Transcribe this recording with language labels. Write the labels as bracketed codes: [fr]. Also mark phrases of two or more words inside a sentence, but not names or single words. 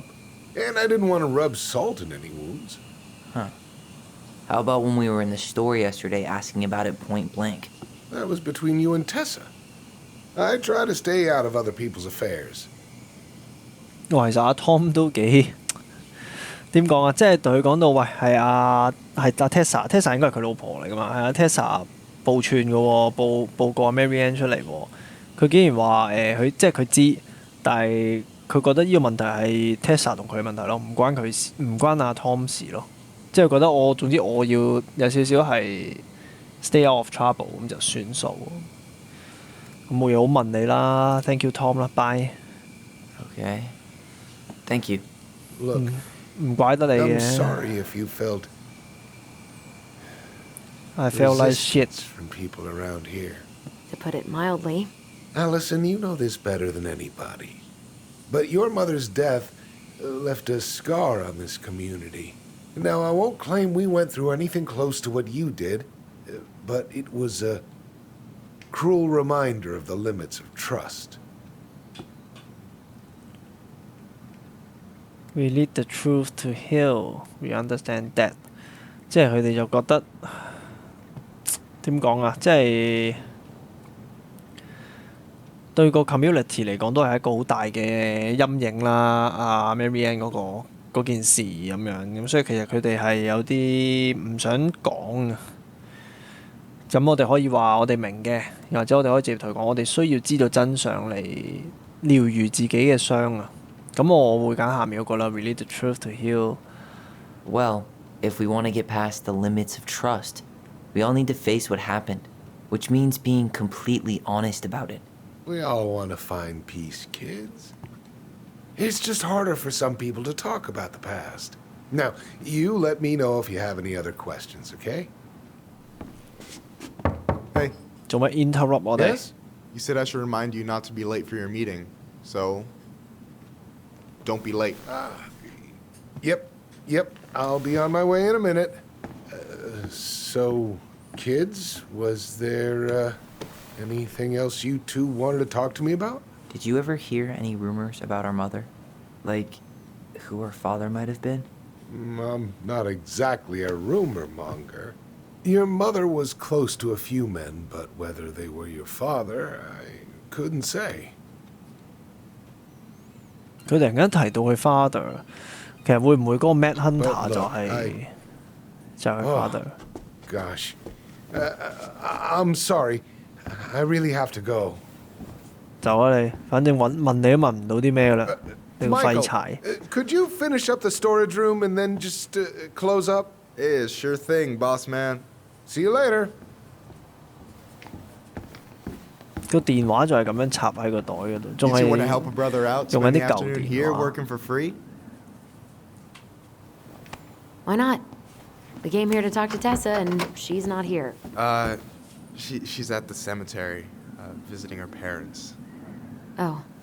[en] And I didn't want to rub salt in any wounds. Huh. How about when we were in the store yesterday asking about it point blank? That was between you and Tessa. I try to stay out of other people's affairs. [yue] 其實阿 Tom 都幾點講啊？即係對佢講到，喂，係阿Tessa 應該係佢老婆嚟噶嘛？係阿 Tessa 報串嘅喎，報過 Marianne 出嚟喎。佢竟然話佢即係佢知，但係佢覺得呢個問題係 Tessa 同佢嘅問題咯，唔關阿 Tom 事咯。即係覺得總之我要有少少係 [en] stay out of trouble [yue] 咁就算數。咁冇嘢好問你啦 ， [en] thank you [yue] Tom 啦，bye。 [en] Okay. Thank you. Look, [yue] 唔怪得你 [en] I'm [yue] 嘅 [en] sorry if you felt ，I feel like shit。 resistance from people around here. To put it mildly. Alyson, you know this better than anybody. But your mother's death left a scar on this community. Now, I won't claim we went through anything close to what you did, but it was a cruel reminder of the limits of trust. We need the truth to heal. We understand that。 [yue] 即係佢哋就覺得點講啊？即係對個 community 嚟講都係一個好大嘅陰影啦。阿 Marianne 嗰件事咁樣，咁所以其實佢哋係有啲唔想講嘅。咁我哋可以話我哋明嘅，又或者我哋可以直接同佢講，我哋需要知道真相嚟療愈自己嘅傷啊。咁我會揀下面嗰個啦。 [en] We need the truth to heal。 Well, if we want to get past the limits of trust, we all need to face what happened, which means being completely honest about it. We all want to find peace, kids. It's just harder for some people to talk about the past. Now, you let me know if you have any other questions, okay? Hey, [yue] 做乜 interrupt 我哋？ [en] Yes? you said I should remind you not to be late for your meeting, so don't be late. Yep. I'll be on my way in a minute. So, kids, was there anything else you two wanted to talk to me about? Did you ever hear any rumors about our mother? Like, who her father might have been? I'm not exactly a rumor monger. Your mother was close to a few men, but whether they were your father, I couldn't say. [yue] 佢突然間提到佢 father，其實會唔會嗰個 Mad Hunter [en] But [yue] 就 [en] look, [yue] 係佢 [en] Oh. father？ Gosh. I'm sorry. I really have to go. [yue] 走啊你，反正問你都問唔到啲咩噶啦，你個廢 [en] Michael, [yue] 柴。 [en] could you finish up the storage room and then just close up? Yeah, sure thing, boss man. See you later. [yue] 個電話就係咁樣插喺個袋嗰度，仲 [en] You [yue] 係 [en] two want to help a brother out? [yue] 用緊 [en] Spend the [yue] 啲舊 [en] afternoon [yue] 電 [en] here [yue] 話。 [en] working for free? Why not? We came here to talk to Tessa, and she's not here. She's at the cemetery, visiting her parents. Oh,